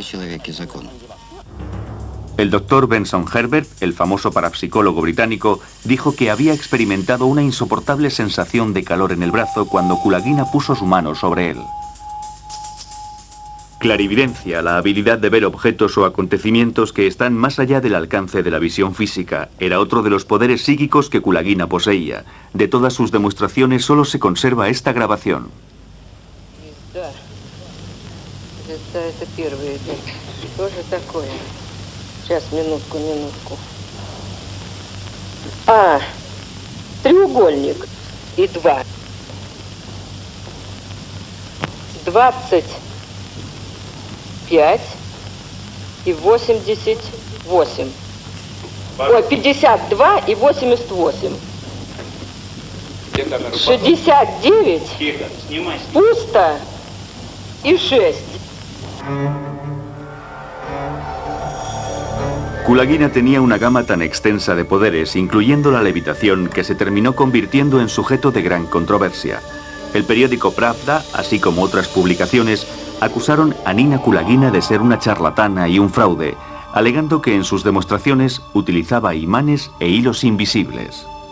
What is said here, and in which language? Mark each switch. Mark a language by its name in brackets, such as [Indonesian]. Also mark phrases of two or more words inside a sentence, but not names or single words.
[Spanish] El doctor Benson Herbert, el famoso parapsicólogo británico, dijo que había experimentado una insoportable sensación de calor en el brazo cuando Kulagina puso su mano sobre él. Clarividencia, la habilidad de ver objetos o acontecimientos que están más allá del alcance de la visión física, era otro de los poderes psíquicos que Kulagina poseía. De todas sus demostraciones solo se conserva esta grabación. [Russian] Треугольник и 2. 25 и 88. Ой, 52 и 88. 69 пусто и 6. [Spanish] Kulagina tenía una gama tan extensa de poderes, incluyendo la levitación, que se terminó convirtiendo en sujeto de gran controversia. El periódico Pravda, así como otras publicaciones, acusaron a Nina Kulagina de ser una charlatana y un fraude, alegando que en sus demostraciones utilizaba imanes e hilos invisibles.